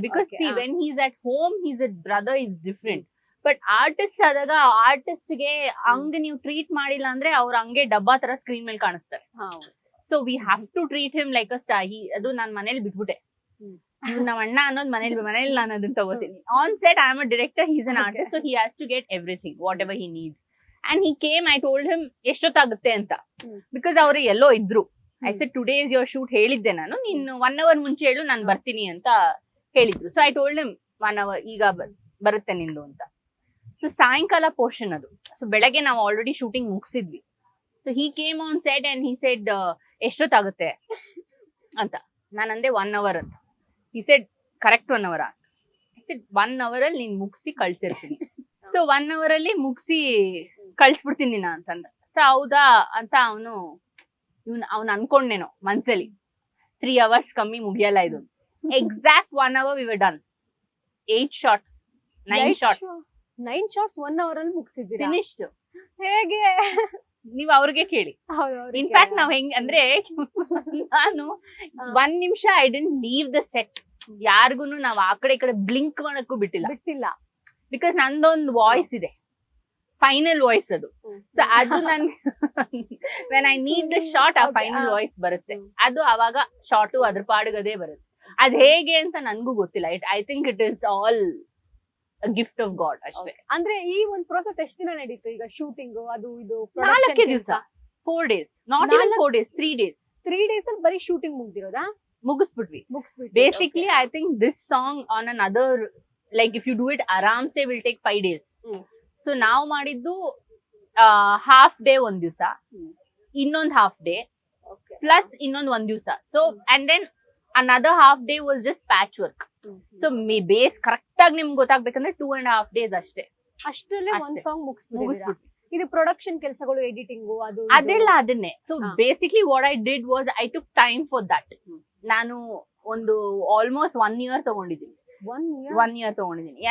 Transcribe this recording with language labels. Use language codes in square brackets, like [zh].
[en] Because when he's at home, his brother is different. [kn] But artist ಆದಾಗ artist ಗೆ ಹಂಗ ನೀವು ಟ್ರೀಟ್ ಮಾಡಿಲ್ಲ ಅಂದ್ರೆ ಅವ್ರು ಹಂಗೆ ಡಬ್ಬಾ ತರ ಸ್ಕ್ರೀನ್ ಮೇಲೆ ಕಾಣಿಸ್ತಾರೆ. [en] So we have to treat him like a star. [kn] ಅದು ನಾನ್ ಮನೇಲಿ ಬಿಟ್ಬಿಟ್ಟೆ, ನಮ್ಮ ಅಣ್ಣ ಅನ್ನೋದು ಮನೇಲಿ ನಾನು ಅದನ್ನ ತಗೋತೀನಿ. [en] On set I am a director, he's an artist, so he has to get everything whatever he needs. And he came, I told him [kn] ಎಷ್ಟೊತ್ತಾಗುತ್ತೆ ಅಂತ. ಬಿಕಾಸ್ ಅವ್ರು ಎಲ್ಲೋ ಇದ್ರು. [en] I said today is your shoot [kn] ಹೇಳಿದ್ದೆ ನಾನು, ನೀನು 1 hour ಮುಂಚೆ ಹೇಳು ನಾನು ಬರ್ತೀನಿ ಅಂತ ಹೇಳಿದ್ರು. [en] so I told him [kn] 1 hour ಈಗ ಬರುತ್ತೆ ನಿಂದು ಅಂತ. ಸೊ ಸಾಯಂಕಾಲ ಪೋರ್ಷನ್ ಅದು. ಸೊ ಬೆಳಗ್ಗೆ ನಾವು already shooting ಮುಗಿಸಿದ್ವಿ. [en] so he came on set and he said [kn] ಎಷ್ಟೊತ್ತಾಗುತ್ತೆ ಅಂತ. ನಾನು ಅಂದೆ 1 hour ಅಂತ. [en] He said correct 1 hour. I said 1 hour [kn] ಅಲ್ಲಿ ನೀನ್ ಮುಗಿಸಿ ಕಳ್ಸಿರ್ತೀನಿ. ಸೊ 1 hour ಅಲ್ಲಿ ಮುಗಿಸಿ ಕಳ್ಸ್ಬಿಡ್ತೀನಿ ನಾ ಅಂತಂದ. ಸೊ ಹೌದಾ ಅಂತ ಅವ್ನು ಅನ್ಕೊಂಡೇನೋ ಮನ್ಸಲ್ಲಿ 3 hours ಕಮ್ಮಿ ಮುಗಿಯಲ್ಲ ಇದು. [en] Exact 1 hour we were done. 9 shots [kn] 1 hour ಅಲ್ಲಿ ಮುಗಿಸಿದ್ದೀರಾ? [en] Finished. [kn] ಹೇಗೆ? ನೀವ್ ಅವ್ರಿಗೆ ಕೇಳಿ. ಇನ್ಫ್ಯಾಕ್ಟ್ ನಾವ್ ಹೆಂಗ್ ಅಂದ್ರೆ, ನಾನು 1 ನಿಮಿಷ [en] I didn't leave the set. [kn] ಯಾರಿಗೂನು ನಾವ್ ಆ ಕಡೆ ಈ ಕಡೆ ಬ್ಲಿಂಕ್ ಮಾಡಕ್ಕೂ ಬಿಟ್ಟಿಲ್ಲ. ಬಿಕಾಸ್ ನಂದೊಂದು ವಾಯ್ಸ್ ಇದೆ, ಫೈನಲ್ ವಾಯ್ಸ್ ಅದು. ಸೊ ಅದು ನನ್ [en] when I need the short, [kn] ಆ ಫೈನಲ್ ವಾಯ್ಸ್ ಬರುತ್ತೆ. ಅದು ಅವಾಗ ಶಾರ್ಟು ಅದ್ರ ಪಾಡುಗದೇ ಬರುತ್ತೆ. ಅದ್ ಹೇಗೆ ಅಂತ ನನ್ಗೂ ಗೊತ್ತಿಲ್ಲ. [en] I think it is all gift of God ಅಷ್ಟೇ. [kn] ಅಂದ್ರೆ ಈ ಒಂದು ಪ್ರೋಸೆಸ್ ಎಷ್ಟು ದಿನ ನಡೀತು ಈಗ ಶೂಟಿಂಗ್ ಅದು ಇದು? [en] 4 ದಿವಸ, 4 days, not even 4 days, 3 days. [kn] 3 days ಅಲ್ಲಿ ಬರೀ shooting ಮುಗ್ದಿರೋದಾ? ಮುಗಿಸ್ಬಿಟ್ವಿ. [en] Basically I think this song on another like if you do it ಆರಾಮ್ಸೆ will take 5 days. Hmm. [kn] So ನಾವು ಮಾಡಿದ್ದು ಹಾಫ್ ಡೇ ಒಂದ್ ದಿವಸ, ಹ್ಮ್. ಇನ್ನೊಂದ್ ಹಾಫ್ ಡೇ [en] Okay. [kn] ಪ್ಲಸ್ ಇನ್ನೊಂದ್ ಒಂದ್ ದಿವಸ. [en] So and then another half day was just patch work. [kn] So base correct ಆಗಿ ನಿಮ್ಗೆ ಗೊತ್ತಾಗ್ಬೇಕಂದ್ರೆ 2.5 days ಅಷ್ಟೇ. ಅಷ್ಟರಲ್ಲೇ ಒಂದ್ ಅಷ್ಟೇ. ಸಾಂಗ್ ಮುಗಿಸ್ಬಿಟ್ಟಿದ್ದೀರಾ. ಮುಗಿಸ್ಬಿಟ್ವಿ. ಇದು ಪ್ರೊಡಕ್ಷನ್ ಕೆಲಸಗಳು, ಎಡಿಟಿಂಗು, ಅದು ಇದು? ಅದೆಲ್ಲ ಅದನ್ನೇ. ಸೊ ಹಾ. [en] Basically what I did was I took time for that. [kn] ನಾನು ಒಂದು ಆಲ್ಮೋಸ್ಟ್ 1 year ತಗೊಂಡಿದ್ದೀನಿ. [en] 1 year ತಗೊಂಡಿದ್ದೀನಿ.